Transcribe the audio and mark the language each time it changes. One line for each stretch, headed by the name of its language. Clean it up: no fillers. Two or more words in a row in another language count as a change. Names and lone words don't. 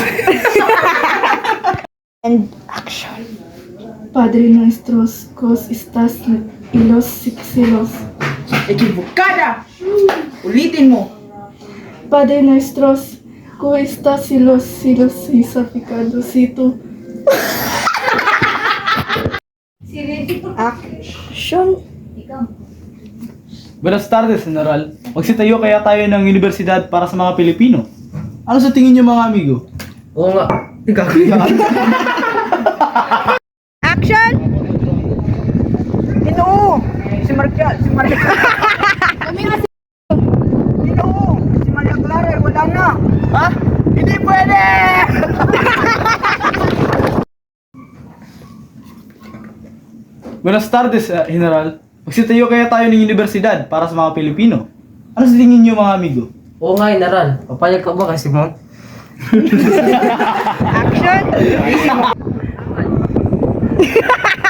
English: And action.
Spanish: Padre nuestro que estás en los cielos. Equivocada!
Filipino: Ulitin mo!
Spanish: Padre nuestro que estás en los cielos y santificado si tú.
English: Action.
Spanish: Buenas tardes, General.
Filipino: Magsitayo kaya tayo ng universidad para sa mga Pilipino. Ano sa tingin niyo, mga amigo? Oo nga.
English: Action.
Filipino: Ginoo! Si Maria Ginoo! Si Maria Clara, wala na! Ha? Hindi pwede!
Spanish: Buenas tardes, General.
Filipino: Magsitayo kaya tayo ng universidad para sa mga Pilipino. Ano sa tingin niyo, mga amigo? Oo nga, General. Papayag ka ba kay Simon?
English: Action.